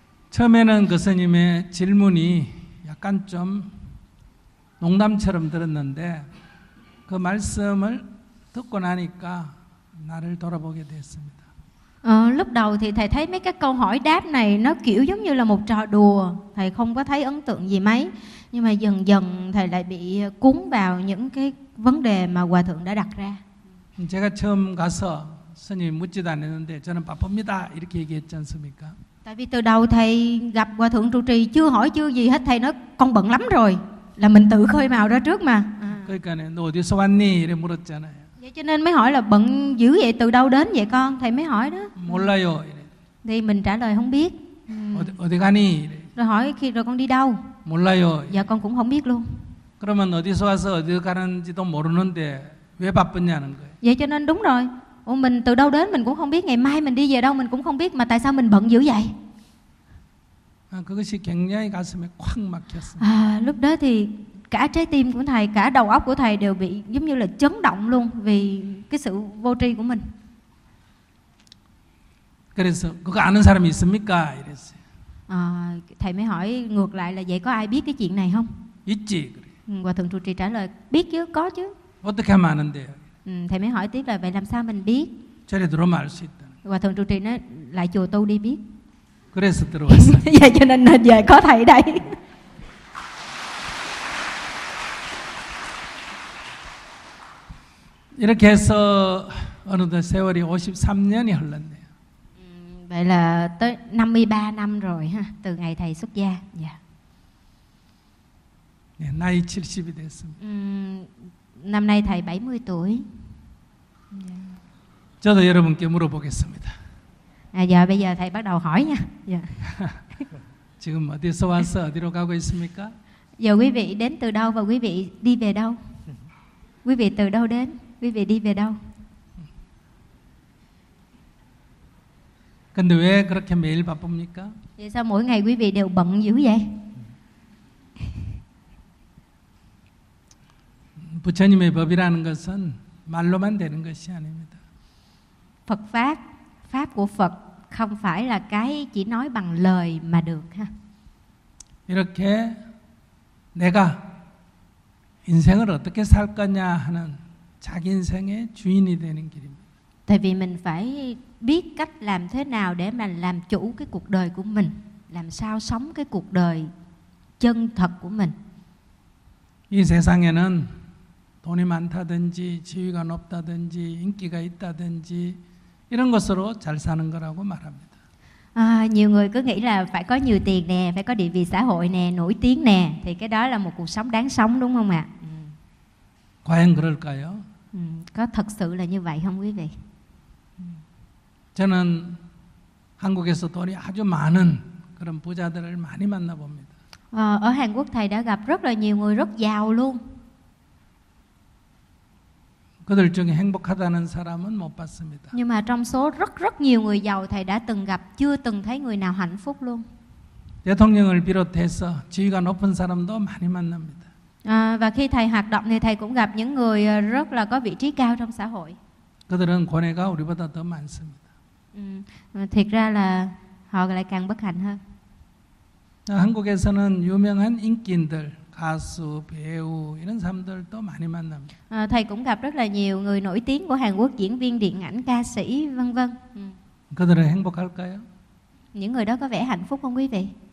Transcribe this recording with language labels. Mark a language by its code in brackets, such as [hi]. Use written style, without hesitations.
[ko] 처음에는 그 스님의 질문이 약간 좀 농담처럼 들었는데 그 말씀을 듣고 나니까 나를 돌아보게 됐습니다. [vi] Lúc đầu thì thầy thấy mấy cái câu hỏi đáp này nó kiểu giống như là một trò đùa, thầy không có thấy ấn tượng gì mấy. Nhưng mà dần dần thầy lại bị cuốn vào những cái vấn đề mà hòa thượng đã đặt ra. [ko] 제가 처음 가서 스님 묻지도 않았는데 저는 바쁩니다 이렇게 얘기했지 않습니까? [vi] Tại vì từ đầu thầy gặp hòa thượng trụ trì chưa hỏi chưa gì hết thầy nói con bận lắm rồi là mình tự khơi mào ra trước mà. [ko] 그러니까 너 어디서 왔니 이래 물었잖아요. [vi] Vậy cho nên mới hỏi là bận dữ vậy từ đâu đến vậy con thầy mới hỏi đó. [ko] 몰라요. [vi] Thì mình trả lời không biết. [ko] 어디 가니? [vi] Rồi hỏi khi rồi con đi đâu? [ko] 몰라요. [vi] Dạ con cũng không biết luôn. [ko] 그러면 어디서 와서 어디 가는지도 모르는데 왜 바쁘냐는 거예요. [vi] Vậy cho nên đúng rồi. Ủa mình từ đâu đến mình cũng không biết, ngày mai mình đi về đâu mình cũng không biết, mà tại sao mình bận dữ vậy? [ko] À, 그것이 굉장히 가슴에 꽉 막혔어. [vi] 아, lúc đó thì cả trái tim của thầy, cả đầu óc của thầy đều bị giống như là chấn động luôn vì cái sự vô tri của mình. [ko] 그래서 그거 아는 사람이 있습니까? 이랬어요. [vi] 아, thầy mới hỏi ngược lại là vậy có ai biết cái chuyện này không? [ko] 있지, 그래. [vi] 과 thượng trụ trì trả lời biết chứ, có chứ. [ko] 어떻게 하면 아는데? [vi] Thầy mới hỏi tiếp là vậy làm sao mình biết? [ko] 저래 들어오면 알 수 있다. [vi] 과 thượng trụ trì nói lại chùa tu đi biết. [ko] 그래서 들어왔어. 예, 저 [vi] nên giờ có thầy đây. [ko] 이렇게 해서 어느덧 세월이 53년이 흘렀네요. [vi] Vậy là tới 53 năm rồi ha, từ ngày thầy xuất gia. Dạ. [ko] 네, 나이 70이 됐습니다. [vi] Năm nay thầy 70 tuổi. Yeah. [ko] 저도 여러분께 물어보겠습니다. [vi] 아, giờ bây giờ thầy bắt đầu hỏi nha. Dạ. [ko] 지금 어디서 와서 어디로 가고 있습니까? [vi] Giờ quý vị đến từ đâu và quý vị đi về đâu? Quý vị từ đâu đến? Quý vị đi về đâu? [ko] 근데 왜 그렇게 매일 바쁩니까? [vi] Vậy sao mỗi ngày quý vị đều bận dữ vậy? [ko] 부처님의 법이라는 것은 말로만 되는 것이 아닙니다. [vi] Phật pháp, pháp của Phật không phải là cái chỉ nói bằng lời mà được ha. [ko] 이렇게 내가 인생을 어떻게 살 거냐 하는 자기 인생의 주인이 되는 길입니다. [vi] Tại vì mình phải biết cách làm thế nào để mà làm chủ cái cuộc đời của mình, làm sao sống cái cuộc đời chân thật của mình. [ko] 이 세상에는 돈이 많다든지 지위가 높다든지 인기가 있다든지 이런 것으로 잘 사는 거라고 말합니다. [vi] 아, nhiều người cứ nghĩ là phải có nhiều tiền nè, phải có địa vị xã hội nè, nổi tiếng nè thì cái đó là một cuộc sống đáng sống đúng không ạ? [ko] 과연 그럴까요? [vi] Có thật sự là như vậy không quý vị? [ko] 저는 한국에서 돈이 아주 많은 그런 부자들을 많이 만나 봅니다. [vi] 아, ở Hàn Quốc thầy đã gặp rất là nhiều người rất giàu luôn. [ko] 그들 중에 행복하다는 사람은 못 봤습니다. [vi] Nhưng mà trong số rất rất nhiều người giàu thầy đã từng gặp chưa từng thấy người nào hạnh phúc luôn. [ko] 대통령을 비롯해서 지위가 높은 사람도 많이 만납니다. [vi] Và khi thầy hoạt động thì thầy cũng gặp những người rất là có vị trí cao trong xã hội. [ko] 그들은 권위가 우리보다 더 많습니다. [vi] Thiệt ra là họ lại càng bất hạnh hơn. [ko] 한국에서는 유명한 인기인들 가수, 배우 이런 사람들도 많이 만납니다. [vi] 아, thầy cũng gặp rất là nhiều người nổi tiếng của Hàn Quốc, diễn viên điện ảnh, ca sĩ, vân vân. [ko] 그들은 행복할까요? [vi] Những người đó có vẻ hạnh phúc không quý vị?